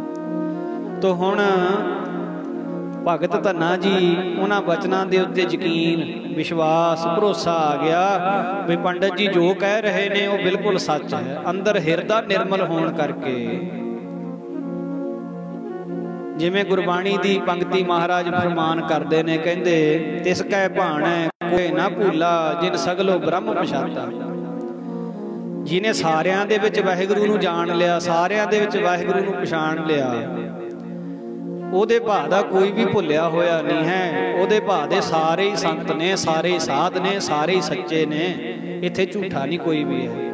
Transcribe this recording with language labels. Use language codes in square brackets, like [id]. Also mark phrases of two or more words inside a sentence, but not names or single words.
[pa] ਤੋ ਹੁਣ ਭਗਤ ਧੰਨਾ ਜੀ ਉਨ੍ਹਾਂ ਵਚਨਾਂ ਦੇ ਉੱਤੇ ਯਕੀਨ, ਵਿਸ਼ਵਾਸ, ਭਰੋਸਾ ਆ ਗਿਆ ਭੀ ਪੰਡਿਤ ਜੀ ਜੋ ਕਹਿ ਰਹੇ ਨੇ ਉਹ ਬਿਲਕੁਲ ਸੱਚ ਹੈ। ਅੰਦਰ ਹਿਰਦਾ ਨਿਰਮਲ ਹੋਣ ਕਰਕੇ, ਜਿਵੇਂ ਗੁਰਬਾਣੀ ਦੀ ਪੰਕਤੀ ਮਹਾਰਾਜ ਫ਼ੁਰਮਾਨ ਕਰਦੇ ਨੇ, ਕਹਿੰਦੇ ਤਿਸ ਕੈ ਭਾਣੈ ਕੋਈ ਨਾ ਭੂਲਾ ਜਿਨ ਸਗਲੋ ਬ੍ਰਹਮ ਪਛਾਤਾ। ਜਿਨ੍ਹੇ ਸਾਰਿਆਂ ਦੇ ਵਿਚ ਵਾਹਿਗੁਰੂ ਨੂੰ ਜਾਣ ਲਿਆ, ਸਾਰਿਆਂ ਦੇ ਵਿਚ ਵਾਹਿਗੁਰੂ ਨੂੰ ਪਛਾਣ ਲਿਆ, ਓਹਦੇ ਭਾ ਦਾ ਕੋਈ ਭੀ ਭੁੱਲਿਆ ਹੋਇਆ ਨਹੀਂ ਹੈ। ਓਹਦੇ ਭਾ ਦੇ ਸਾਰੇ ਹੀ ਸੰਤ ਨੇ, ਸਾਰੇ ਹੀ ਸਾਧ ਨੇ, ਸਾਰੇ ਹੀ ਸੱਚੇ ਨੇ, ਇੱਥੇ ਝੂਠਾ ਨਹੀਂ ਕੋਈ ਭੀ ਹੈ।